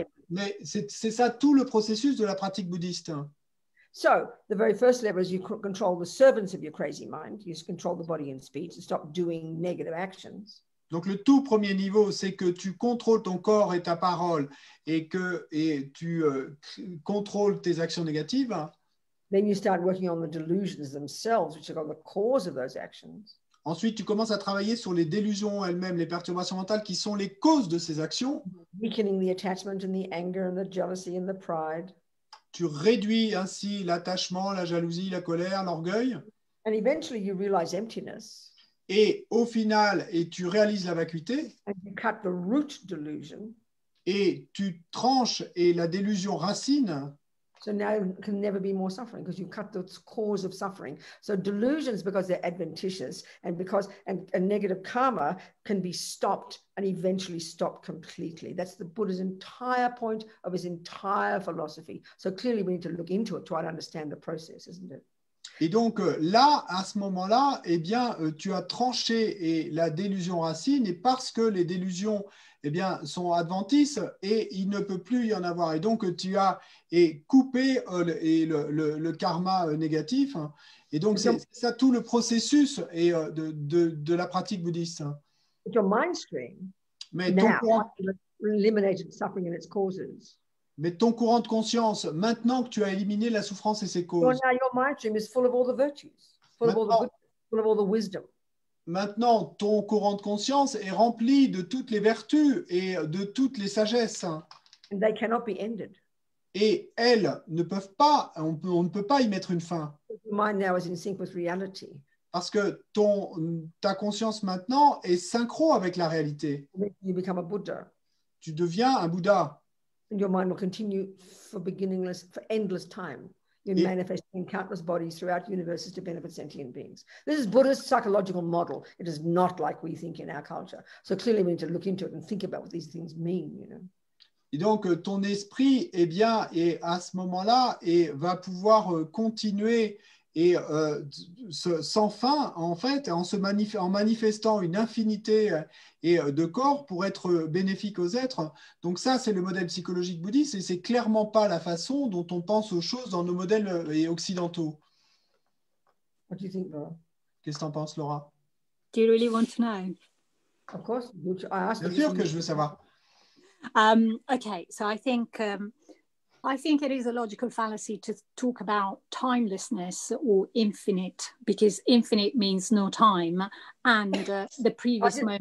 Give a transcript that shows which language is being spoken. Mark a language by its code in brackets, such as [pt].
[fr] Mais c'est ça tout le processus de la pratique bouddhiste. [en] So the very first level is you control the servants of your crazy mind. You control the body and speech and stop doing negative actions. [fr] Donc le tout premier niveau, c'est que tu contrôles ton corps et ta parole et tu contrôles tes actions négatives. [en] Then you start working on the delusions themselves, which are the cause of those actions. [fr] Ensuite, tu commences à travailler sur les délusions elles-mêmes, les perturbations mentales qui sont les causes de ces actions. [en] Weakening the attachment and the anger and the jealousy and the pride. [fr] Tu réduis ainsi l'attachement, la jalousie, la colère, l'orgueil. [en] And eventually you realize emptiness. [fr] Et au final, tu réalises la vacuité. [en] And you cut the root delusion. [fr] Et tu tranches et la délusion racine. [en] So now there can never be more suffering because you cut the cause of suffering. So delusions, because they're adventitious and because a negative karma can be stopped and eventually stopped completely. That's the Buddha's entire point of his entire philosophy. So clearly we need to look into it, try to understand the process, isn't it? [fr] Et donc là, à ce moment-là, eh bien, tu as tranché la délusion racine et parce que les délusions eh bien, sont adventices et il ne peut plus y en avoir. Et donc, tu as coupé le karma négatif. Et donc, c'est ça tout le processus de la pratique bouddhiste. [en] Your mind stream [fr] mais [en] eliminated suffering and its causes. [fr] Mais ton courant de conscience, maintenant que tu as éliminé la souffrance et ses causes, [en] now your mind stream is full of all the virtues, full of all the good, full of all the wisdom. [fr] Maintenant, ton courant de conscience est rempli de toutes les vertus et de toutes les sagesses. [en] And they cannot be ended. [fr] et elles ne peuvent pas, on ne peut pas y mettre une fin. [en] Your mind now is in sync with reality. [fr] Parce que ta conscience maintenant est synchro avec la réalité. [en] You become a Buddha. [fr] Tu deviens un Bouddha. [en] And your mind will continue for endless time. You're manifesting in countless bodies throughout universes to benefit sentient beings. This is Buddhist psychological model. It is not like we think in our culture. So clearly we need to look into it and think about what these things mean, you know. [fr] Et donc, ton esprit, eh bien, et à ce moment-là, et va pouvoir continuer et sans fin, en fait, en manifestant une infinité de corps pour être bénéfique aux êtres. Donc ça, c'est le modèle psychologique bouddhiste et c'est clairement pas la façon dont on pense aux choses dans nos modèles occidentaux. [en] What do you think, Laura? [fr] Qu'est-ce que tu en penses, Laura? [en] Do you really want to know? Of course. I asked [fr] Bien [en] you. [fr] sûr que je veux savoir. [en] Okay, so I think it is a logical fallacy to talk about timelessness or infinite, because infinite means no time, and the previous moment.